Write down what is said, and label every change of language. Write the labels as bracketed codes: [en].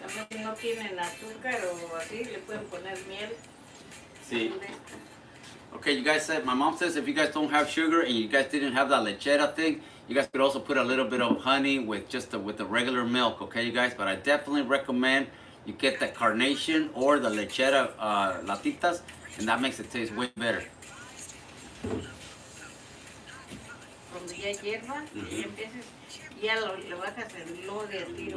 [es] Si no tienen azúcar o así, le pueden poner miel. Sí. [en] Okay, you guys said, my mom says if you guys don't have sugar and you guys didn't have that lechera thing, you guys could also put a little bit of honey with with the regular milk, okay, you guys? But I definitely recommend you get the carnation or the lechera latitas, and that makes it taste way better. [es] Cuando ya hierva, y empieces, ya le bajas el low de tiro.